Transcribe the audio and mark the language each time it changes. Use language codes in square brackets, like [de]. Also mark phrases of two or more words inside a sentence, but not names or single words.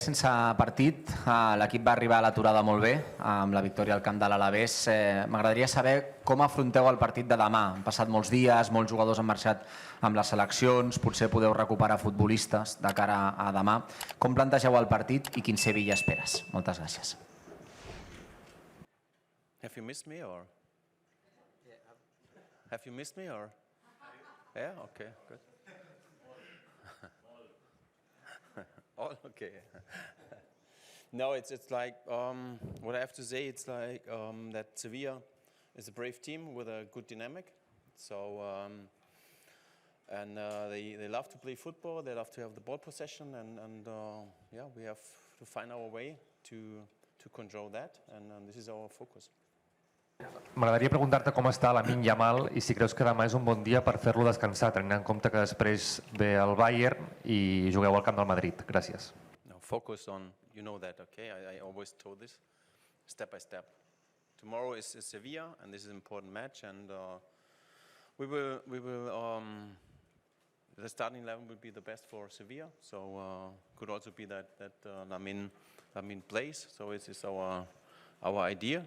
[ca] Sense partit, l'equip va arribar a l'aturada molt bé, amb la victòria al camp de l'Alavés. M'agradaria saber com afronteu el partit de demà. Han passat molts dies, molts jugadors han marxat amb les seleccions, potser podeu recuperar futbolistes de cara a demà. Com plantegeu el partit i quin Sevilla esperes? Moltes gràcies. [en] Have you missed me or? Have you missed me or? Yeah, okay, good. All okay. No, it's like what I have to say. It's like that Sevilla is a brave team with a good dynamic. So and they love to play football. They love to have the ball possession, and yeah, we have to find our way to control that, and this is our focus. [ca] M'agradaria preguntar-te com està l'Amin Yamal i si creus que demà és un bon dia per fer-lo descansar, tenint en compte que després ve el Bayern i jugueu al camp del Madrid. Gràcies. [en] No, focus on, you know that, okay? I always told this, step by step. Tomorrow is Sevilla, and this is an important match, and we will the starting 11 will be the best for Sevilla, so could also be that Lamin plays, so it is our idea.